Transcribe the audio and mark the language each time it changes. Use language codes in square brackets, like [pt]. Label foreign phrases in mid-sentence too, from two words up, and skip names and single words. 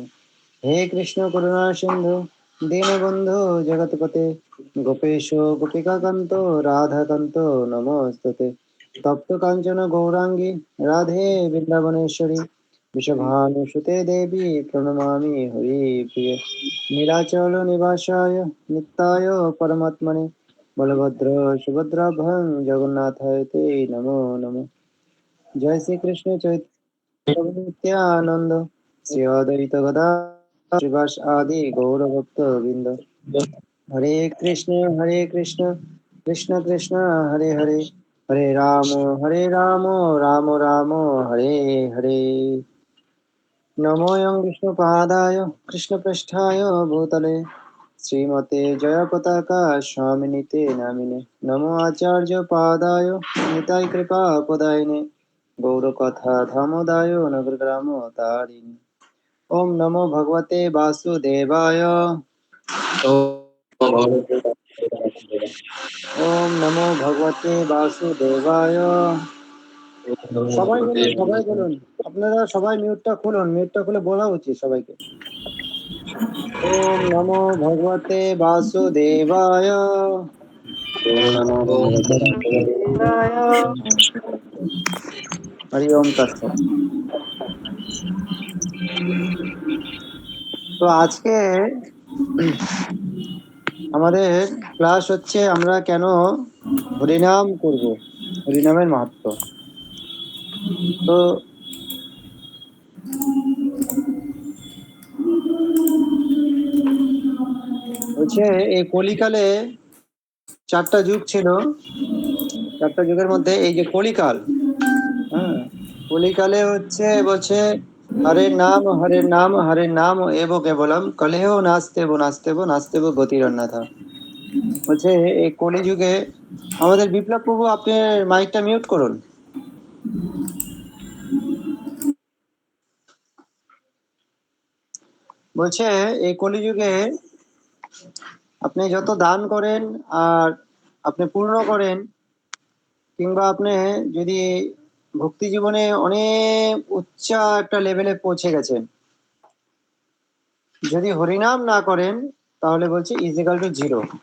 [sa] हे कृष्ण करुणा सिंधु दीनबन्धु जगत्पते गोपेश गोपिकान्त राधाकान्त नमोस्तुते तप्त काञ्चन गौरांगी राधे वृन्दावनेश्वरी वृषभानुसुते देवी प्रणमामि हरिप्रिये नीलाचल निवासाय नित्याय परमात्मने बलभद्र सुभद्राभं जगन्नाथाय ते नमो नमः। जय श्री कृष्ण चैतन्य नित्यानंद श्री अद्वैत गदाधर श्रीवास आदि गौरभक्त वृंद हरे कृष्ण कृष्ण कृष्ण हरे हरे हरे राम राम राम हरे हरे। नमोऽयं विष्णुपादाय कृष्णप्रेष्ठाय भूतले श्रीमते जयपताका स्वामिनिते नामिने नमो आचार्यपादाय निताय कृपापदायिने गौरकथा धामोदाय नगरग्रामो तारिणे। ओम नमो भगवते वासुदेवाय ओम नमो भगवते वासुदेवाय। [bn] সবাই বলুন, সবাই বলুন, আপনারা সবাই মিউটটা খুলুন, মিউটটা খুলে বলা উচিত সবাইকে। [sa] ओम नमो भगवते वासुदेवाय हरि ओम तत्सत। [bn] তো আজকে আমাদের ক্লাস হচ্ছে আমরা কেন হরিনাম করব, হরিনামের মাহাত্ম্য। তো হচ্ছে এই কলিকালে চারটা যুগ ছিল, চারটা যুগের মধ্যে এই যে কলিকাল, হ্যাঁ, কলিকালে হচ্ছে বলছে [sa] হরে নাম এব কেবলম কলেহ নাস্তেব নাস্তেব নাস্তেব গতিরন্যথা। [bn] বলছে এই কলিযুগে আমাদের বিপ্লব প্রভু আপনি মাইকটা মিউট করুন। বলছে এই কলিযুগে আপনি যত দান করেন আর আপনি পূর্ণ করেন, কিংবা আপনি যদি ভক্তি জীবনে অনেক উচ্চ একটা লেভেলে পৌঁছে গেছেন, যদি হরিনাম না করেন তাহলে বলছে [en] equal to zero.